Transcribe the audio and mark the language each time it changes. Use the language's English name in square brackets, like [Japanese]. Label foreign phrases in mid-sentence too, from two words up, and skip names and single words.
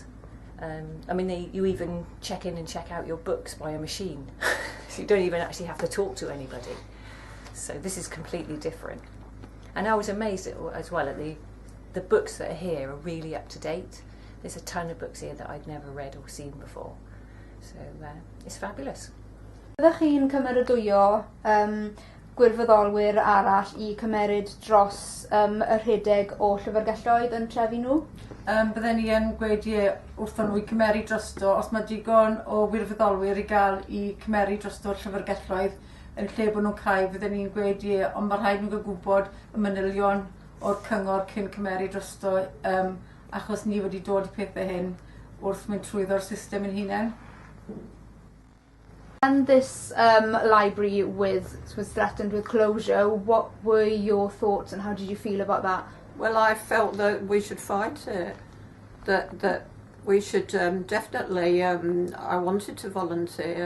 [English] I mean, you even check in and check out your books by a machine, so you don't even actually have to talk to anybody. So this is completely different. And I was amazed as well at the books that are here are really up to date. There's a ton of books here that I'd never read or seen before. So it's fabulous. [Welsh] Ydych chi'n cymeradwyo gwirfoddolwyr arall I cymeryd dros y rhedeg o llyfrgelloedd yn trefi nhw? Bydden ni yn gweud wrthon nhw I cymeru drosto, os mae digon o wirfoddolwyr I gael I cymeru drosto'r llyfrgelloedd yn lle bod nhw'n cael, bydden ni'n gweud ond mae rhaid nhw gwybod y manylion o'r cyngor cyn cymeru drosto, achos ni wedi dod I pethau hyn wrth mynd trwyddo'r system yn hunain. [English] And this library was threatened with closure. What were your thoughts and how did you feel about that? Well, I felt that we should fight it. That we should definitely. I wanted to volunteer.